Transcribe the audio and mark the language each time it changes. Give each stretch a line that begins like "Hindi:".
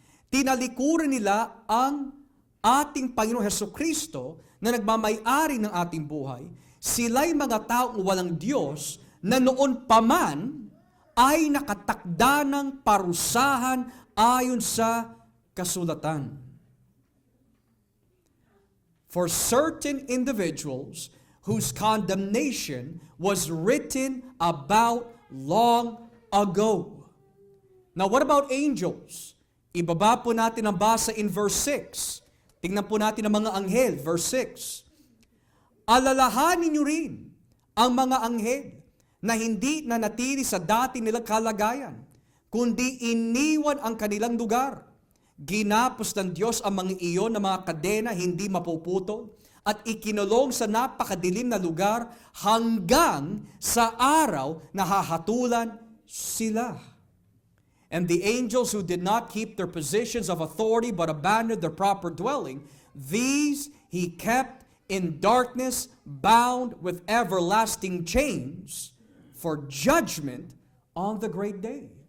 Filipino: Tinalikuran nila ang ating Panginoong Hesukristo na nagmamay-ari ng ating buhay. Sila'y mga taong walang Diyos na noon pa man ay nakatakda ng parusahan ayon sa kasulatan.
English: For certain individuals whose condemnation was written about long ago. Now, what about angels?
Filipino: Ibaba po natin ang basa in verse 6. Tingnan po natin ang mga anghel, verse 6. Alalahanin niyo rin ang mga anghel na hindi nanatili sa dati nilang kalagayan, kundi iniwan ang kanilang lugar. Ginapos ng Diyos ang mga iyon na mga kadena hindi mapuputol at ikinulong sa napakadilim na lugar hanggang sa araw na hahatulan sila.
English: And the angels who did not keep their positions of authority but abandoned their proper dwelling, these he kept in darkness, bound with everlasting chains for judgment on the great day.